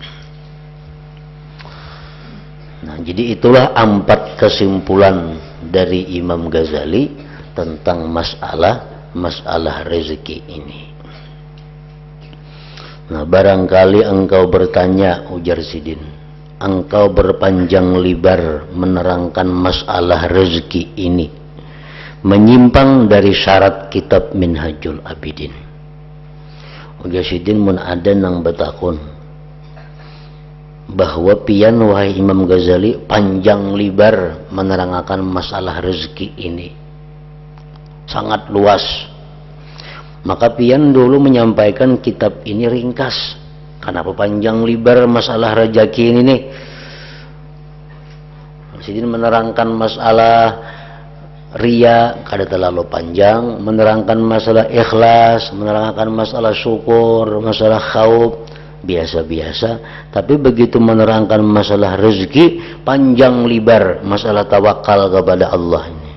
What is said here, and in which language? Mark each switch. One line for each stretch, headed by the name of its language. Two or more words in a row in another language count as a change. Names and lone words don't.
Indonesian: Nah, jadi itulah 4 kesimpulan dari Imam Ghazali tentang masalah rezeki ini. Nah, barangkali engkau bertanya, ujar Sidin, engkau berpanjang lebar menerangkan masalah rezeki ini, menyimpang dari syarat kitab Minhajul Abidin. Ujar Sidin
Banjar: mun ada nang betakun
Indonesian: bahwa pian wahai Imam Ghazali panjang lebar menerangkan masalah rezeki ini sangat luas, maka pian dulu menyampaikan kitab ini ringkas. Kenapa panjang lebar masalah rezeki ini nih? Sidin menerangkan masalah ria kada terlalu panjang, menerangkan masalah ikhlas, menerangkan masalah syukur, masalah khauf biasa-biasa, tapi begitu menerangkan masalah rezeki panjang lebar, masalah tawakal kepada Allah ini.